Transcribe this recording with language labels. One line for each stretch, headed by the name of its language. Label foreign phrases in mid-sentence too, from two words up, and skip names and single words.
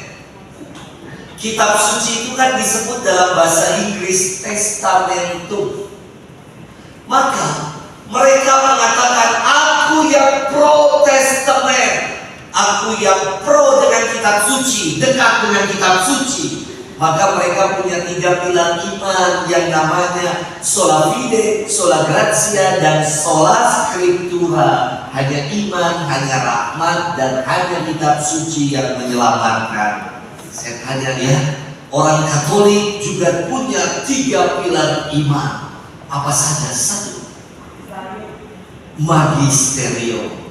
Indonesian: Kitab suci itu kan disebut dalam bahasa Inggris testamentum. Maka mereka mengatakan, aku yang pro testament, aku yang pro dengan kitab suci, dekat dengan kitab suci. Maka mereka punya 3 pilar iman yang namanya
Latin: sola fide, sola gratia,
Indonesian: dan
Latin: sola scriptura.
Indonesian: Hanya iman, hanya rahmat, dan hanya kitab suci yang menyelamatkan. Saya tanya ya, orang Katolik juga punya 3 pilar iman. Apa saja? 1, magisterium.